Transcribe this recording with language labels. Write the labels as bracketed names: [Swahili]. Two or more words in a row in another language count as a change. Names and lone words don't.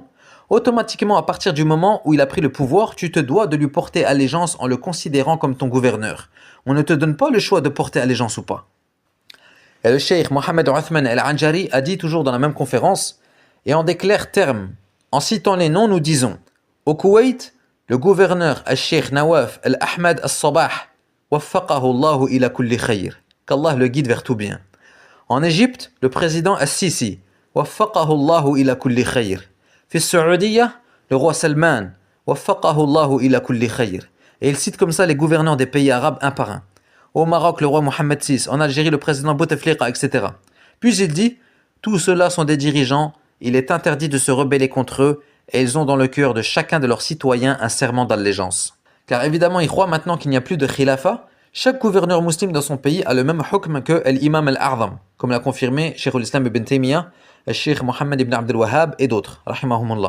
[French] Automatiquement, à partir du moment où il a pris le pouvoir, tu te dois de lui porter allégeance en le considérant comme ton gouverneur. On ne te donne pas le choix de porter allégeance ou pas. Et le cheikh Mohamed Uthman al-Anjari a dit toujours dans la même conférence, et en des clairs termes, en citant les noms, nous disons, au Koweït, le gouverneur al-Cheikh Nawaf al-Ahmad al-Sabah, [Arabic] وفقه الله إلى كل خير, [French] qu'Allah le guide vers tout bien. En Égypte, le président al-Sisi, [Arabic] وفقه الله إلى كل خير. في السعودية, [French] le roi Salman, [Arabic] وفقه الله إلى كل خير. [French] Et il cite comme ça les gouverneurs des pays arabes un par un. Au Maroc, le roi Mohamed VI, en Algérie, le président Bouteflika, etc. Puis il dit, tous ceux-là sont des dirigeants, il est interdit de se rebeller contre eux, et ils ont dans le cœur de chacun de leurs citoyens un serment d'allégeance. Car évidemment, ils croient maintenant qu'il n'y a plus de khilafa. Chaque gouverneur musulman dans son pays a le même hukm que l'imam al-A'zam, comme l'a confirmé Cheikh al-Islam ibn Taymiyyah, Cheikh Mohammed ibn Abdel Wahhab et d'autres, rahimahumullah.